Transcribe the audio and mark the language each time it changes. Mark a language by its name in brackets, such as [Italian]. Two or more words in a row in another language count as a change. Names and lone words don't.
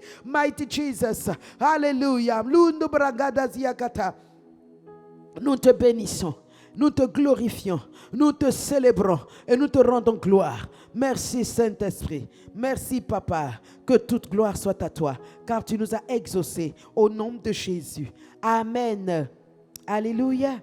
[English] Mighty Jesus, hallelujah. Lundu bragada ziakata. [French] Nous te bénissons, nous te glorifions, nous te célébrons et nous te rendons gloire. Merci Saint-Esprit, merci Papa, que toute gloire soit à toi, car tu nous as exaucés au nom de Jésus. Amen. Alléluia.